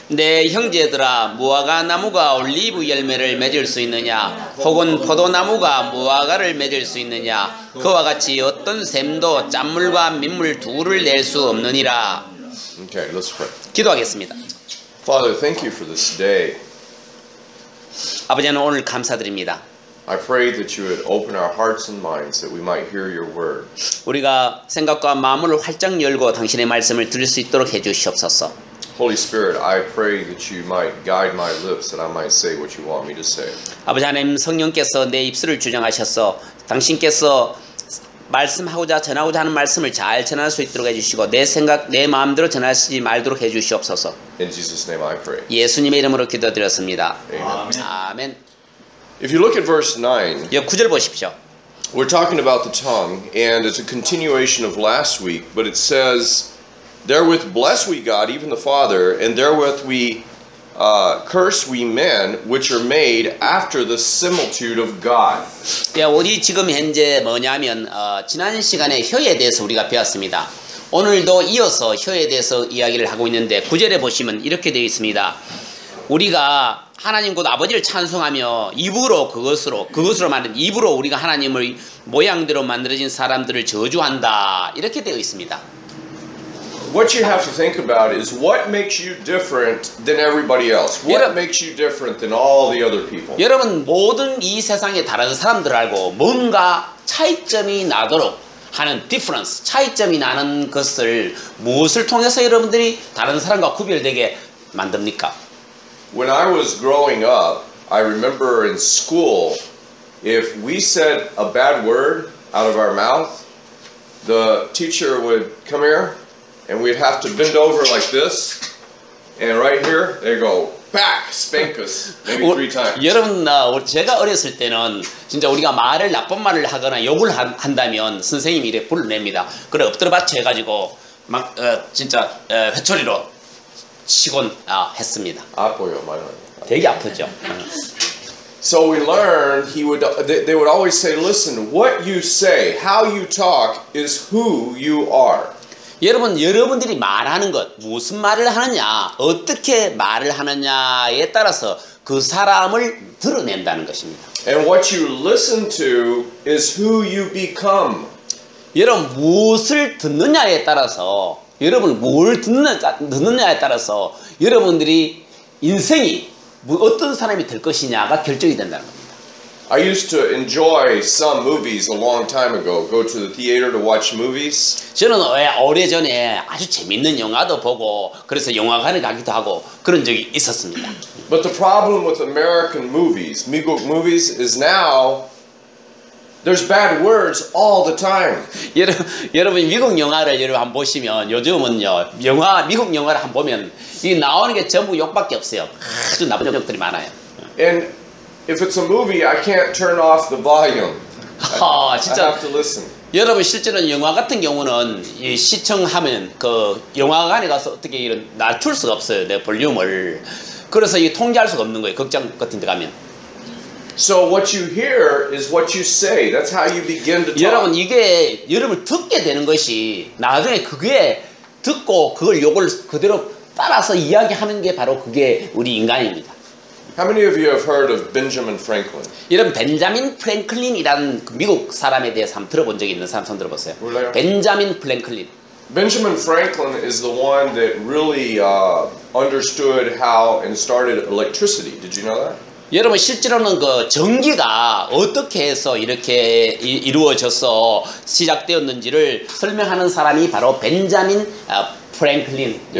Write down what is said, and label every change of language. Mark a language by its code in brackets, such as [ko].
[ko] 내 형제들아 무화과 나무가 올리브 열매를 맺을 수 있느냐? 혹은 포도나무가 무화과를 맺을 수 있느냐? 그와 같이 어떤 샘도 짠물과 민물 둘을 낼 수 없느니라. [en] Okay, let's pray. [ko] 기도하겠습니다. [en] Father, thank you for this day. [ko] 아버지 하나님 오늘 감사드립니다. [en] I pray that you would open our hearts and minds that we might hear your word. [ko] 우리가 생각과 마음을 활짝 열고 당신의 말씀을 들을 수 있도록 해 주시옵소서. [en] Holy Spirit, I pray that you might guide my lips that I might say what you want me to say. [ko] 아버지 하나님 성령께서 내 입술을 주장하셔서 당신께서 말씀하고자 전하고자 하는 말씀을 잘 전할 수 있도록 해주시고 내 생각 내 마음대로 전하시지 말도록 해주시옵소서. [en] In Jesus' name I pray. [ko] 예수님의 이름으로 기도드렸습니다. [en] Amen. [ko] 아멘. [en] If you look at verse 9, [ko] 9절 보십시오. [en] we're talking about the tongue, and it's a continuation of last week, but it says, therewith bless we God, even the Father, and therewith we curse we men, which are made after the similitude of God. [ko] 우리 지금 현재 뭐냐면 지난 시간에 혀에 대해서 우리가 배웠습니다. 오늘도 이어서 혀에 대해서 이야기를 하고 있는데 9절에 보시면 이렇게 되어 있습니다. 우리가 하나님 곧 아버지를 찬송하며 그것으로 만든 입으로 우리가 하나님을 모양대로 만들어진 사람들을 저주한다. 이렇게 되어 있습니다. [en] What you have to think about is what makes you different than everybody else. What makes you different than all the other people. [ko] 여러분 모든 이 세상에 다른 사람들 알고 뭔가 차이점이 나도록 하는 difference, 차이점이 나는 것을 무엇을 통해서 여러분들이 다른 사람과 구별되게 만듭니까? [en] When I was growing up, I remember in school, if we said a bad word out of our mouth, the teacher would come here and we'd have to bend over like this, and right here, they go, back, spank us, maybe 3 times. [ko] 여러분, 제가 어렸을 때는 진짜 우리가 나쁜 말을 하거나 욕을 한다면 선생님이 이렇게 불러냅니다. 그래 엎드려 받쳐 해가지고 막 진짜 회초리로 치곤 했습니다. 아파요, 많이. 되게 아프죠. [en] So we learned they would always say, listen, what you say, how you talk is who you are. [ko] 여러분들이 말하는 것, 무슨 말을 하느냐, 어떻게 말을 하느냐에 따라서 그 사람을 드러낸다는 것입니다. [en] And what you listen to is who you become. [ko] 여러분 무엇을 듣느냐에 따라서 여러분 뭘 듣느냐에 따라서 여러분들이 인생이 어떤 사람이 될 것이냐가 결정이 된다는 겁니다. [en] I used to enjoy some movies a long time ago. Go to the theater to watch movies. [ko] 저는 오래전에 아주 재밌는 영화도 보고 그래서 영화관에 가기도 하고 그런 적이 있었습니다. [en] But the problem with American movies, 미국 movies, is now there's bad words all the time. [ko] 여러분 미국 영화를 여러분 한번 보시면 요즘은요 미국 영화를 한번 보면 이 나오는 게 전부 욕밖에 없어요. 아주 나쁜 욕들이 많아요. [en] And if it's a movie, I can't turn off the volume. [ko] 진짜. [en] I have to listen. [ko] 여러분 실제로는 영화 같은 경우는 이 시청하면 그 영화관에 가서 어떻게 이런 낮출 수가 없어요. 내 볼륨을. 그래서 이 통제할 수가 없는 거예요. 극장 같은 데 가면. [en] So what you hear is what you say. That's how you begin to talk. [ko] 여러분 이게 여러분 듣게 되는 것이 나중에 그게 듣고 그걸 요걸 그대로 따라서 이야기하는 게 바로 그게 우리 인간입니다. [en] How many of you have heard of Benjamin Franklin? [ko] 여러분 벤자민 프랭클린이라는 그 미국 사람에 대해서 한번 들어본 적이 있는 사람 손 들어보세요. 몰라요? 벤자민 프랭클린. [en] Benjamin Franklin is the one that really understood how and started electricity. Did you know that? [ko] 여러분 실제로는 그 전기가 어떻게 해서 이렇게 이루어져서 시작되었는지를 설명하는 사람이 바로 벤자민 프랭클린이라는